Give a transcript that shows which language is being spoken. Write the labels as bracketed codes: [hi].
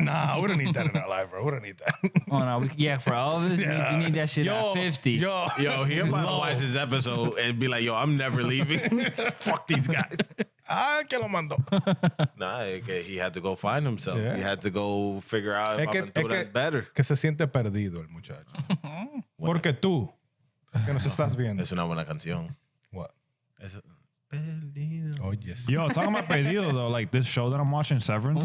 [en] Nah, we don't need that in our life, bro. We don't need that. Oh no, for all of us, we need that shit at 50. Yo, he about to watch this episode and be like, yo, I'm never leaving. Fuck these guys. [es] Que lo mandó. [en] Nah, he had to go find himself. Yeah. He had to go figure out if Aventura is better. [es] Que se siente perdido el muchacho. Porque tú, que nos estás viendo. Es una buena canción. [en] What? [es] Perdido. [en] Oh, yes. Yo, talking about Perdido though, like this show that I'm watching, Severance.